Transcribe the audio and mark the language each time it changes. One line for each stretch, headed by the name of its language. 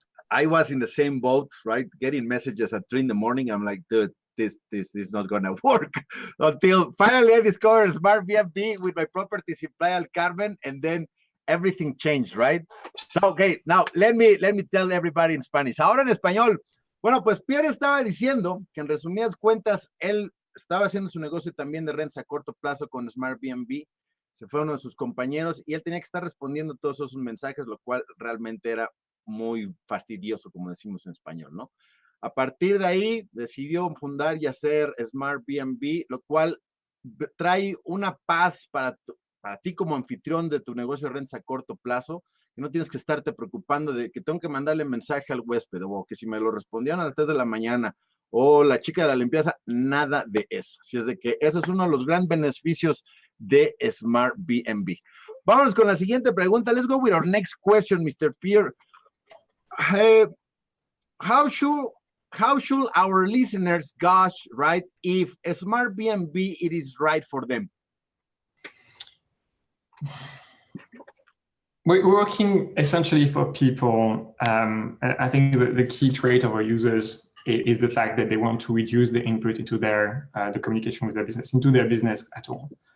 English: I was in the same boat, right? Getting messages at 3 in the morning. I'm like, dude, this is not gonna work. Until finally I discovered Smartbnb with my properties in Playa del Carmen, and then everything changed, right? So, okay, now let me tell everybody in Spanish.
Spanish: Ahora en español. Bueno, pues Pierre estaba diciendo que en resumidas cuentas, él estaba haciendo su negocio también de rentas a corto plazo con Smartbnb. Se fue uno de sus compañeros y él tenía que estar respondiendo todos esos mensajes, lo cual realmente era muy fastidioso, como decimos en español, ¿no? A partir de ahí, decidió fundar y hacer Smartbnb, lo cual trae una paz para ti como anfitrión de tu negocio de rentas a corto plazo, que no tienes que estarte preocupando de que tengo que mandarle mensaje al huésped, o que si me lo respondieron a las 3 de la mañana, o la chica de la limpieza, nada de eso. Así es de que eso es uno de los grandes beneficios de Smartbnb. Vámonos con la siguiente pregunta.
English: Let's go with our next question, Mr. Pierre. How should our listeners gauge, right, if Smartbnb it is right for them? We're working essentially for people. I think the key trait of our users is the fact that they want to reduce the input into their the communication with their business, into their business at all.